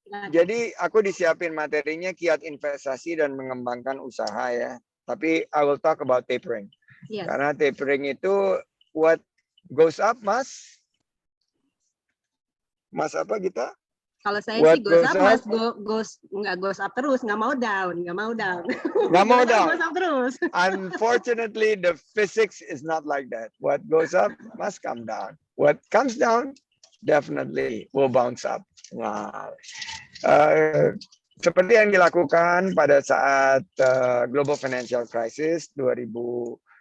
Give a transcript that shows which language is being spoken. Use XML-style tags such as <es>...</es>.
<id>Jadi aku disiapin materinya kiat investasi dan mengembangkan usaha ya. Tapi</id> <en>I will talk about tapering. Yes.</en> <id>Karena tapering itu</id> <en>what goes up,</en> <id>Mas? Mas apa kita? Kalau saya sih</id> <en>goes up,</en> <id>Mas, nggak goes up terus, nggak mau down. Nggak mau down.</id> <en>Goes up</en> <id>terus.</id> <en>Unfortunately, the physics is not like that. What goes up must come down. What comes down definitely will bounce up. Wow.</en> <id>Seperti yang dilakukan pada saat global financial crisis 2008-2009.</id>